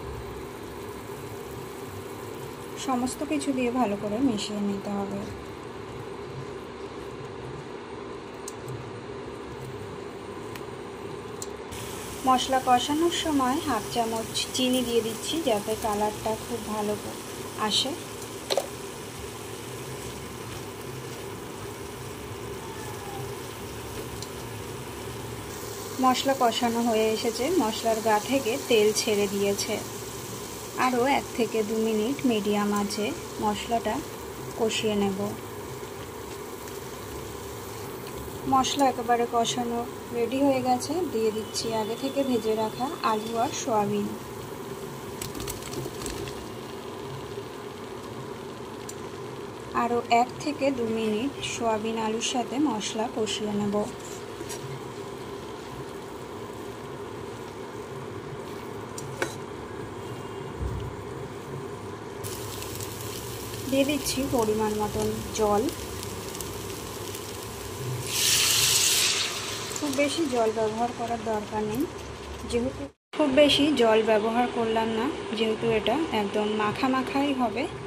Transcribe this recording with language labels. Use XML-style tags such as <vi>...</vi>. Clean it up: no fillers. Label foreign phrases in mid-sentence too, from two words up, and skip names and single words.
<bn>সমস্ত কিছু দিয়ে ভালো করে মিশিয়ে নিতে হবে। মশলা কষানোর সময় হাফ চামচ চিনি দিয়ে দিচ্ছি যাতে কালারটা খুব ভালো আসে। মশলা কষানো হয়ে এসেছে, মশলার গা থেকে তেল ছেড়ে দিয়েছে। आरो 1 থেকে 2 মিনিট মিডিয়াম আঁচে মশলাটা কষিয়ে নেব। মশলা একেবারে কষানো রেডি হয়ে গেছে, दिए दिচ্ছি আগে থেকে ভেজে রাখা আলু আর সোয়াবিন। आरो 1 থেকে 2 মিনিট সোয়াবিন আলুর সাথে মশলা কষিয়ে নেব। দিয়ে দিচ্ছি পরিমাণ মতন জল। খুব বেশি জল ব্যবহার করার দরকার নেই, যেহেতু খুব বেশি জল ব্যবহার করলাম না, যেহেতু এটা একদম মাখা মাখাই হবে।</bn>